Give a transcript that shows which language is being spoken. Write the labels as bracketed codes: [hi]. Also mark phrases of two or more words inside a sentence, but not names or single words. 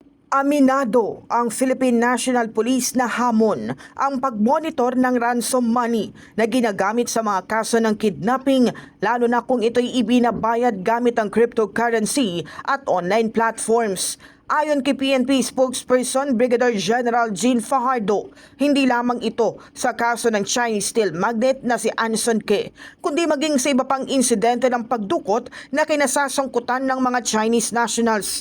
[tl] Aminado ang Philippine National Police na hamon ang pagmonitor ng ransom money na ginagamit sa mga kaso ng kidnapping, lalo na kung ito'y ibinabayad gamit ang cryptocurrency at online platforms. Ayon kay PNP spokesperson Brigadier General Jean Fajardo, hindi lamang ito sa kaso ng Chinese steel magnate na si Anson Ke, kundi maging sa iba pang insidente ng pagdukot na kinasasangkutan ng mga Chinese nationals.